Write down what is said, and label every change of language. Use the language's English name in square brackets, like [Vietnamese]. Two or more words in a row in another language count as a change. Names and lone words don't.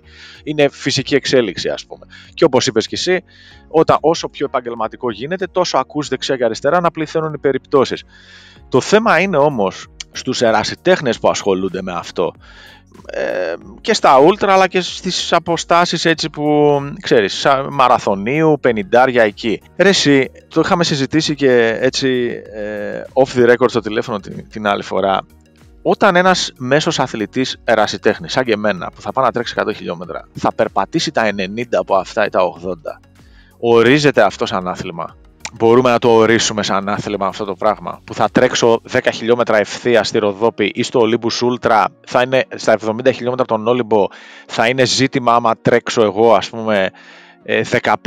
[Greek] Είναι φυσική εξέλιξη, ας πούμε. Και όπως είπες κι εσύ, όσο πιο επαγγελματικό γίνεται, τόσο ακούς δεξιά και αριστερά να πληθαίνουν οι περιπτώσεις. Το θέμα είναι όμως στους ερασιτέχνες που ασχολούνται με αυτό, και στα ούλτρα, αλλά και στις αποστάσεις έτσι που ξέρεις, μαραθωνίου, 50 εκεί. Ρε εσύ, το είχαμε συζητήσει και έτσι [English] off the record [Greek] στο τηλέφωνο την άλλη φορά. Όταν ένας μέσος αθλητής ερασιτέχνης, σαν και εμένα, που θα πάει να τρέξει 100 χιλιόμετρα, θα περπατήσει τα 90 από αυτά ή τα 80, ορίζεται αυτό σαν άθλημα? Μπορούμε να το ορίσουμε σαν άθλημα αυτό το πράγμα? Που θα τρέξω 10 χιλιόμετρα ευθεία στη Ροδόπη ή στο Olympus Ultra, θα είναι στα 70 χιλιόμετρα από τον Όλυμπο, θα είναι ζήτημα άμα τρέξω εγώ, ας πούμε, 15?